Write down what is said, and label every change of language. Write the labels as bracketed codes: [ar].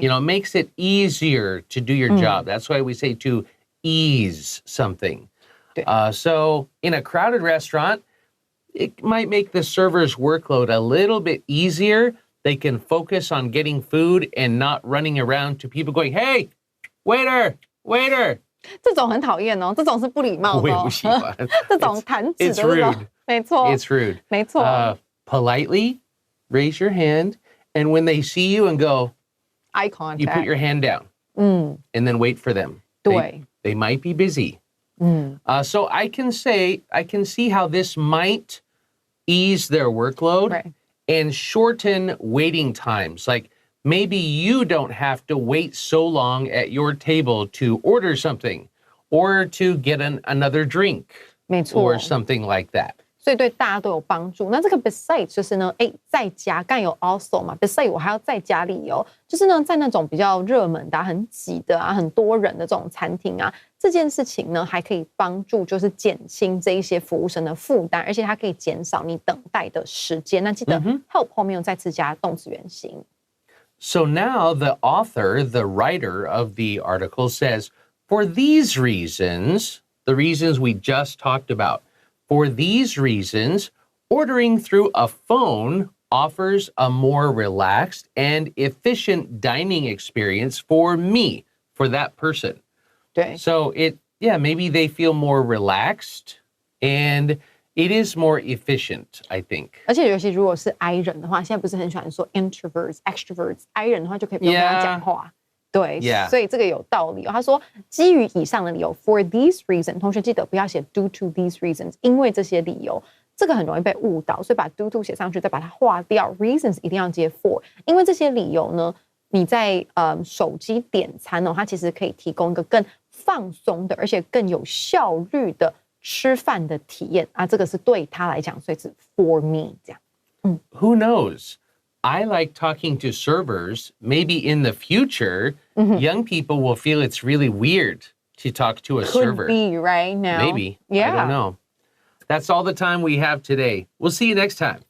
[en] You know, it makes it easier to do your job. That's why we say to ease something. So in a crowded restaurant, it might make the server's workload a little bit easier. They can focus on getting food and not running around to people going, hey, waiter, waiter. [zh] 这种很讨厌哦，这种是不礼貌的哦。我也不喜欢。这种弹指的 [en] It's [zh] 这种 [en] rude. [zh] 没错 [en] It's rude. [zh] 没错 [en] Politely raise your hand, and when they see you and go, ，eye you put contact， your hand down, and then wait for them. [zh] 对 [en] They might be busy. So I can see how this might ease their workload Right. and shorten waiting times. Like maybe you don't have to wait so long at your table to order something or to get another drink [zh] 没错 [en] or something like that. [zh] 所以对大家都有帮助。那这个 besides 就是呢，再加，刚有 also 嘛 ，besides 我还要再加理由，就是呢，在那种比较热门的、很挤的啊、很多人的这种餐厅啊，这件事情呢，还可以帮助就是减轻这一些服务生的负担，而且它可以减少你等待的时间。那记得 help 后面又再次加动词原形。 [en] So now the author, the writer of the article says, for these reasons, the reasons we just talked about, for these reasons, ordering through a phone offers a more relaxed and efficient dining experience for me, for that person. [zh] 对， [en] So maybe they feel more relaxed and it is more efficient, I think. [zh] 而且尤其如果是 I 人的话，现在不是很喜欢说 introverts、extroverts，I 人的话就可以不用跟他讲话。对， 所以这个有道理哦。他说，基于以上的理由 ， [en] for these reasons， [zh] 同学记得不要写 [en] due to these reasons， [zh] 因为这些理由，这个很容易被误导，所以把 due to 写上去，再把它划掉 ，reasons 一定要接 for， 因为这些理由呢，你在手机点餐哦，它其实可以提供一个更放松的，而且更有效率的吃饭的体验啊，这个是对他来讲，所以是 [en] for me [zh] 这样。 [en] Who knows? I like talking to servers. Maybe in the future, young people will feel it's really weird to talk to a server. Could be right now. Maybe. Yeah. I don't know. That's all the time we have today. We'll see you next time.